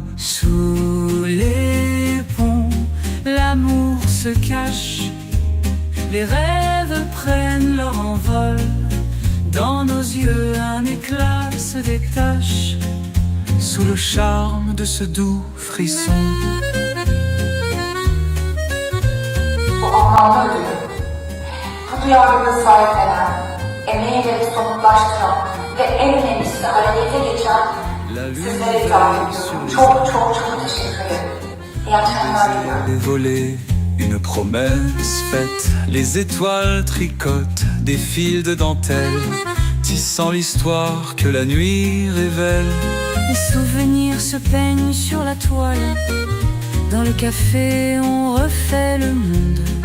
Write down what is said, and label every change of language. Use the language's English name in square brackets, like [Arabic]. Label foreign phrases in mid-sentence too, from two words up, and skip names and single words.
[French] Sous les ponts, l'amour se cache. Les rêves prennent leur envol. Dans nos yeux, un éclat se détache. Sous le charme de ce doux frisson. [Turkish] Bu anlamda ödülü. Bu duyarlılığı sahiplenen, emeğiyle somutlaştıran ve en önemlisi harekete geçen sizlere ithaf ediyorum. Çok teşekkür ederim. İyi akşamlar diliyorum. [French] Les volets, une promesse faite. Les étoiles tricotent des fils de dentelle, tissant l'histoire que la nuit révèle. Les souvenirs se peignent sur la toile. Dans le café, on refait le monde.